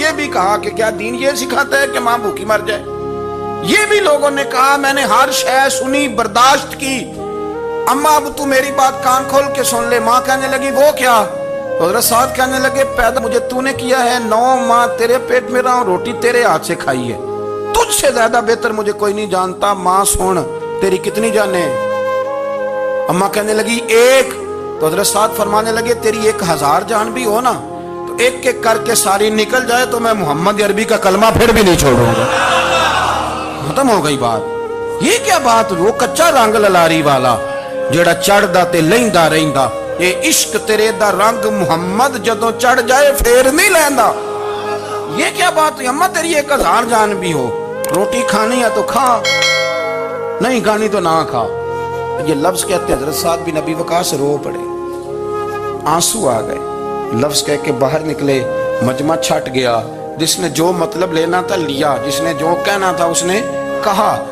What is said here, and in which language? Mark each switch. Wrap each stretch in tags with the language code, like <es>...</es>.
<ur>یہ بھی کہا کہ کیا دین یہ سکھاتا ہے کہ ماں بھوکی مر جائے. یہ بھی لوگوں نے کہا میں نے ہر شے سنی برداشت کی, اماں اب تو میری بات کان کھول کے سن لے. ماں کہنے لگی وہ کیا؟ حضرت سعد کہنے لگے پیدا مجھے تو نے کیا ہے, 9 ماہ تیرے پیٹ میں رہا ہوں, روٹی تیرے ہاتھ سے کھائی ہے, تجھ سے زیادہ بہتر مجھے کوئی نہیں جانتا. ماں سن تیری کتنی جانیں؟ اماں کہنے لگی 1. تو حضرت سعد فرمانے لگے تیری 1000 جان بھی ہو نا تو ایک ایک کر کے ساری نکل جائے تو میں محمد عربی کا کلمہ پھر بھی نہیں چھوڑوں گا. ختم ہو گئی بات. یہ کیا بات,</ur> <pa>وہ کچا رنگ للاری والا جڑا چڑھدا تے لیندا رہندا, اے عشق تیرے دا رنگ محمد جدوں چڑھ جائے پھر نہیں لیندا.</pa> <ur>یہ کیا بات, اماں تیری 1000 جان بھی ہو, روٹی کھانی ہے تو کھا, نہیں کھانی تو نہ کھا. یہ لفظ کہتے حضرت سعد بن ابی وقاص رو پڑے, آنسو آ گئے. لفظ کہہ کے باہر نکلے, مجمع چھٹ گیا. جس نے جو مطلب لینا تھا لیا, جس نے جو کہنا تھا اس نے کہا.</ur>